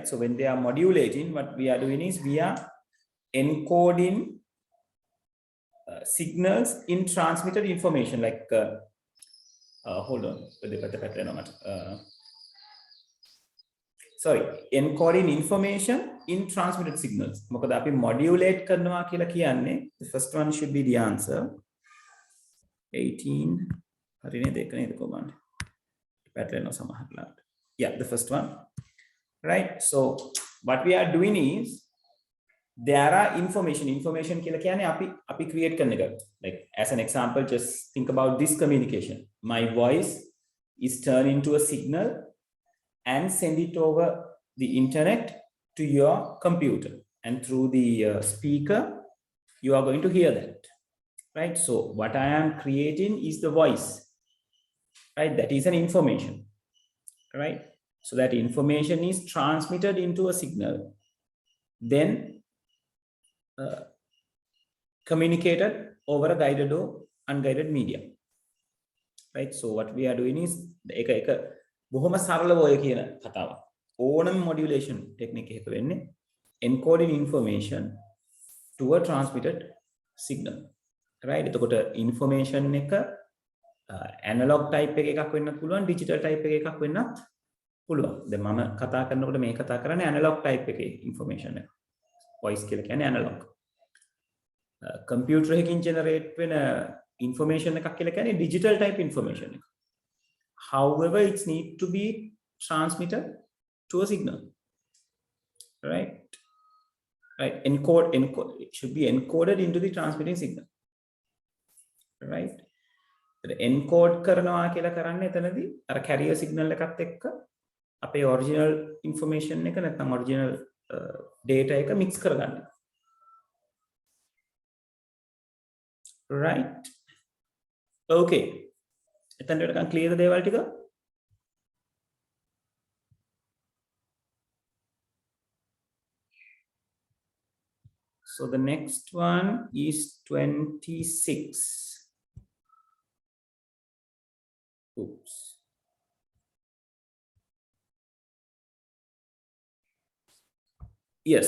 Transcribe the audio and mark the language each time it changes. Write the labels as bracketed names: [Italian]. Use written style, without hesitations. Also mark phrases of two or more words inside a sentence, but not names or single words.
[English] So when they are modulating, what we are doing is we are encoding signals in transmitted information, like hold on, sorry, encoding information in transmitted signals. [Sinhala] මොකද අපි modulate කරනවා කියලා කියන්නේ, [English] the first one should be the answer. [Sinhala] 18 හරි නේද? ඒක නේද කොහොමද? පැටලෙනවා සමහරවිට. [English] Yeah, the first one. Right, so what we are doing is there are information [Sinhala] කියලා කියන්නේ අපි [English] create [Sinhala] කරන එක. [English] Like as an example, just think about this communication. My voice is turned into a signal and send it over the internet to your computer, and through the speaker you are going to hear that. Right, so what I am creating is the voice. Right, that is an information. Right, so that information is transmitted into a signal, then communicated over a guided or unguided medium. Right, so what we are doing is [Sinhala] එක බොහොම සරලව ඔය කියන කතාව. [English] ඕනම modulation technique [Sinhala] එකක වෙන්නේ [English] encoding information to a transmitted signal. Right, [Sinhala] එතකොට information එක analog type එකක් වෙන්නත් පුළුවන්, digital type එකක් වෙන්නත් පුළුවන්. දැන් මම කතා කරනකොට මේ කතා කරන්නේ analog type එකේ information එක. voice කියලා කියන්නේ analog. computer එකකින් generate වෙන information එකක් කියලා කියන්නේ [English] digital type information [Sinhala] එක. [English] However, it needs to be transmitted to a signal. Right, encode, it should be encoded into the transmitting signal. [Sinhala] Right, encode කරනවා කියලා කරන්නේ එතනදී අර [English] carrier signal [Sinhala] එකත් එක්ක අපේ [English] original information [Sinhala] එක නැත්නම් [English] original data [Sinhala] එක mix කරගන්න. Right, okay, එතනට නිකන් clear ද දේවල් ටික? [English] So the next one is 26. Oops. Yes.